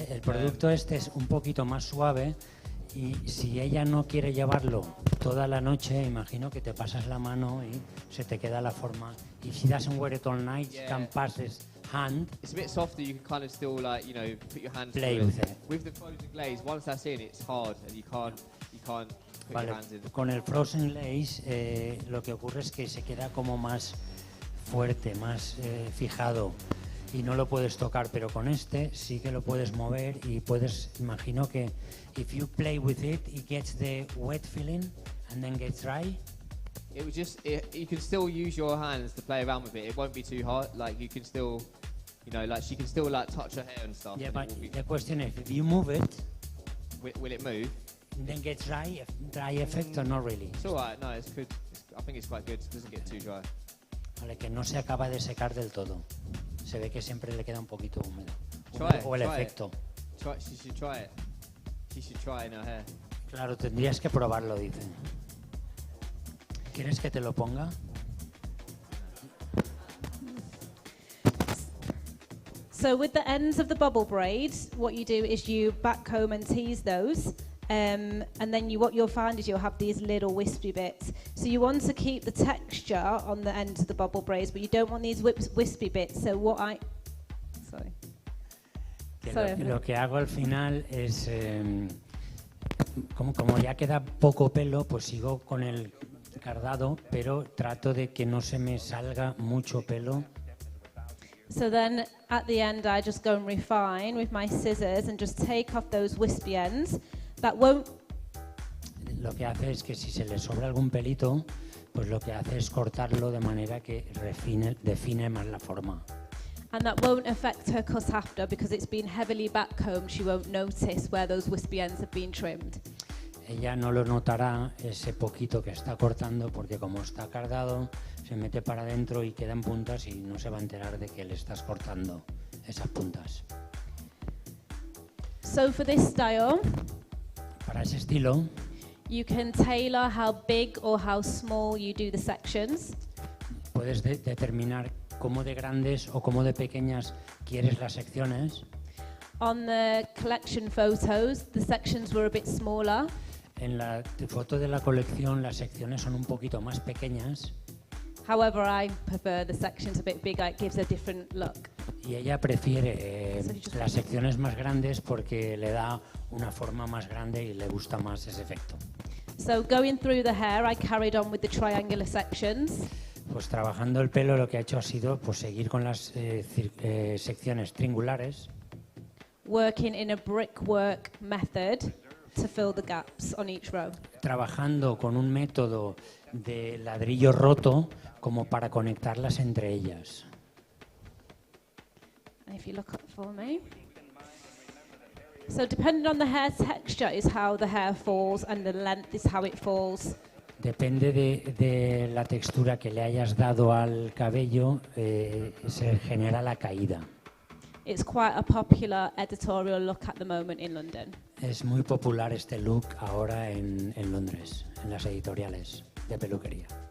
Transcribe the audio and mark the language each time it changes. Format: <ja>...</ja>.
<es>el producto este es un poquito más suave y si ella no quiere llevarlo toda la noche, imagino que te pasas la mano y se te queda la forma.</es> <en>If she doesn't wear it all night, she can pass his hand. It's a bit softer. You can kind of still put your hands play with it. With the frozen glaze, once that's in, it's hard and you can't put your hands in.</en> <es>Con el frozen glaze lo que ocurre es que se queda como más fuerte, más fijado. Y no lo puedes tocar, pero con este sí que lo puedes mover y puedes, imagino que</es> <en>if you play with it, it gets the wet feeling and then gets dry. It would you can still use your hands to play around with it. It won't be too hard. Like you can still, she can still touch her hair and stuff. Yeah, but the question is, if you move it, will it move? Then get dry effect or not really? It's alright. No, it's good. I think it's quite good. It doesn't get too dry.</en> <es>Vale, que no se acaba de secar del todo. Se ve que siempre le queda un poquito húmedo. O el efecto.</es> <en>She should try it. She should try it in her hair.</en> <es>Claro, tendrías que probarlo, dicen. ¿Quieres que te lo ponga?</es> <en>So with the ends of the bubble braids, what you do is you backcomb and tease those. And then what you'll find is you'll have these little wispy bits. So you want to keep the texture on the ends of the bubble braids, but you don't want these wispy bits. So what</en> <es>Lo que hago al final es, como ya queda poco pelo, pues sigo con el cardado, pero trato de que no se me salga mucho pelo.</es> <en>So then at the end I just go and refine with my scissors and just take off those wispy ends. That won't.</en> <es>Lo que hace es que si se le sobra algún pelito, pues lo que hace es cortarlo de manera que define más la forma.</es> <en>And that won't affect her cut after because it's been heavily backcombed. She won't notice where those wispy ends have been trimmed.</en> <es>Ella no lo notará ese poquito que está cortando porque como está cardado se mete para adentro y quedan puntas y no se va a enterar de que le estás cortando esas puntas.</es> <en>So for this style,</en> <es>para ese estilo,</es> <en>you can tailor how big or how small you do the sections.</en> <es>Puedes determinar cómo de grandes o cómo de pequeñas quieres las secciones.</es> <en>On the collection photos, the sections were a bit smaller.</en> <es>En la foto de la colección las secciones son un poquito más pequeñas.</es> <en>However, I prefer the sections a bit bigger. It gives a different look.</en> <es>Y ella prefiere las secciones más grandes porque le da una forma más grande y le gusta más ese efecto.</es> <en>So going through the hair, I carried on with the triangular sections.</en> <es>Pues trabajando el pelo lo que ha hecho ha sido pues seguir con las secciones triangulares.</es> <en>Working in a brickwork method to fill the gaps on each row.</en> <es>Trabajando con un método de ladrillo roto como para conectarlas entre ellas.</es> <en>And if you look up for me. So depending on the hair texture is how the hair falls and the length is how it falls.</en> <es>Depende de la textura que le hayas dado al cabello, se genera la caída.</es> <en>It's quite a popular editorial look at the moment in London.</en> <es>Es muy popular este look ahora en Londres, en las editoriales de peluquería.</es>